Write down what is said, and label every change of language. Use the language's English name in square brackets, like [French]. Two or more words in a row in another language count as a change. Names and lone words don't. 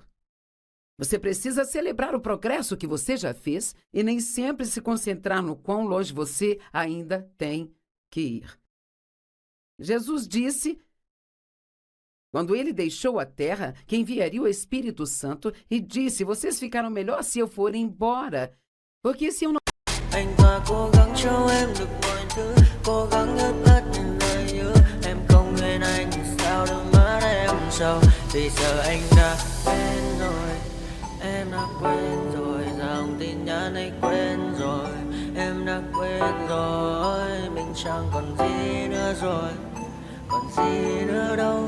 [Portuguese] Você precisa celebrar o progresso que você já fez e nem sempre se concentrar no quão longe você ainda tem que ir. Jesus disse, quando ele deixou a terra, que enviaria o Espírito Santo e disse, vocês ficaram melhor se eu for embora, porque se eu não... [Vietnamese] Anh ta cố gắng cho em được mọi thứ, cố gắng ướt át những lời hứa, em không quên anh. sau. Vì giờ anh đã quen rồi, em đã quên rồi, dòng tin nhắn anh quên rồi, em đã quên rồi, mình chẳng còn gì nữa rồi, còn gì nữa đâu.